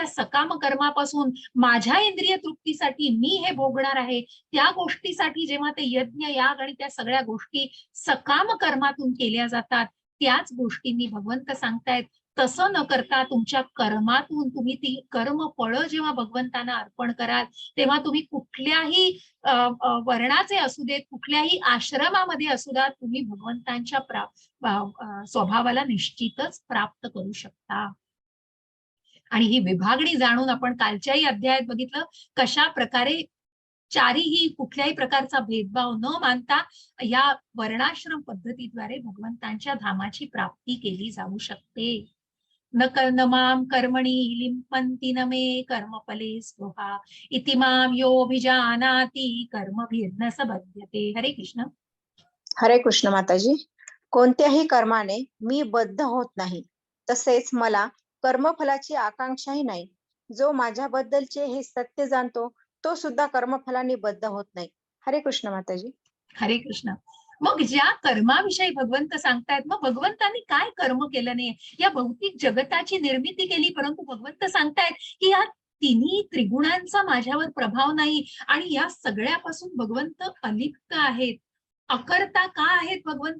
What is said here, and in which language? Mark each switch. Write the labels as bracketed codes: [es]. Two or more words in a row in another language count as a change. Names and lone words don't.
[mr] सकाम कर्मापासून माझ्या इंद्रिय तृप्तीसाठी मी हे भोगणार आहे, त्या गोष्टीसाठी जेव्हा ते यज्ञ, याग आणि त्या सगळ्या गोष्टी सकाम कर्मातून केल्या जातात, त्याच गोष्टींनी भगवंत सांगतायत तसं न करता तुमच्या कर्मातून तुम्ही ती कर्म फळं जेव्हा भगवंतांना अर्पण कराल, तेव्हा तुम्ही कुठल्याही वर्णाचे असू देत, कुठल्याही आश्रमामध्ये असू द्या, तुम्ही भगवंतांच्या स्वभावाला निश्चितच प्राप्त करू शकता. आणि ही विभागणी जाणून आपण कालच्याही अध्यायात बघितलं कशा प्रकारे चारीही कुठल्याही प्रकारचा भेदभाव न मानता या वर्णाश्रम पद्धतीद्वारे भगवंतांच्या धामाची प्राप्ती केली जाऊ शकते. [sa] न माम कर्मणी लिंपन्ति न मे कर्मफले स्पृहा इति माम योऽभिजानाति कर्मभिर्न स बध्यते. [mr] हरे कृष्ण. हरे कृष्ण माताजी. कोणत्याही कर्माने मी बद्ध होत नाही, तसेच मला कर्मफलाची आकांक्षाही नाही. जो माझ्याबद्दलचे हे सत्य जाणतो तो सुद्धा कर्मफलाने बद्ध होत नाही. हरे कृष्ण माताजी. हरे कृष्ण. मग ज्या कर्माविषयी भगवंत सांगतायत, मग भगवंतांनी काय कर्म केलं नाही, या भौतिक जगताची निर्मिती केली, परंतु भगवंत सांगतायत की या तिन्ही त्रिगुणांचा माझ्यावर प्रभाव नाही आणि या सगळ्यापासून भगवंत अलिप्त आहेत. अकर्ता का आहेत भगवंत?